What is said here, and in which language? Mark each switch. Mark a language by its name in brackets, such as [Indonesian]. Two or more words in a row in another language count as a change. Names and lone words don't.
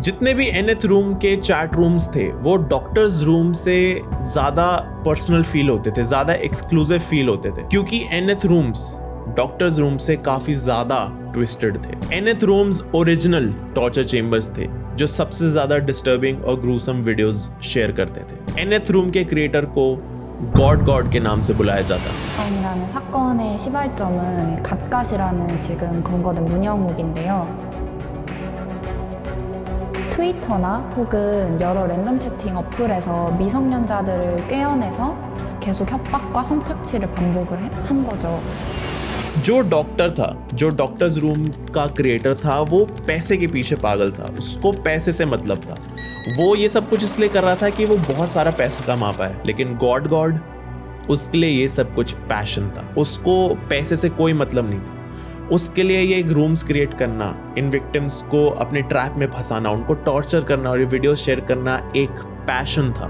[Hindi] जितने भी एनेथ रूम के [English] chat rooms [Hindi] थे वो डॉक्टर्स रूम से ज्यादा [English] personal feel [Hindi] होते थे, ज्यादा [English] exclusive feel [Hindi] होते थे, क्योंकि एनेथ रूम्स डॉक्टर्स रूम से काफी ज्यादा ट्विस्टेड थे। एनेथ रूम्स [English] original torture chambers [Hindi] थे जो सबसे ज्यादा डिस्टर्बिंग और [English] gruesome videos share [Hindi] करते थे। एनेथ रूम के क्रिएटर को गॉड के नाम से बुलाया जाता। [Korean] 이라는 사건의 시발점은 갓갓이라는 지금 검거된 문영욱인데요. 트위터나 혹은 여러 랜덤 채팅 어플에서 미성년자들을 꿰어내서 계속 협박과 성착취를 반복을 한 거죠. [Hindi] जो डॉक्टर था, जो डॉक्टर्स रूम का क्रिएटर था, वो पैसे के पीछे पागल था। उसको पैसे से मतलब था। वो ये सब कुछ इसलिए कर रहा था कि वो बहुत सारा पैसा कमा पाए, लेकिन गॉड उसके लिए ये सब कुछ पैशन था। उसको पैसे से कोई मतलब नहीं था। उसके लिए ये एक [English] rooms create [Hindi] करना, इन विक्टिम्स को अपने ट्रैप में फंसाना, उनको टॉर्चर करना और ये [English] video share [Hindi] करना एक पैशन था।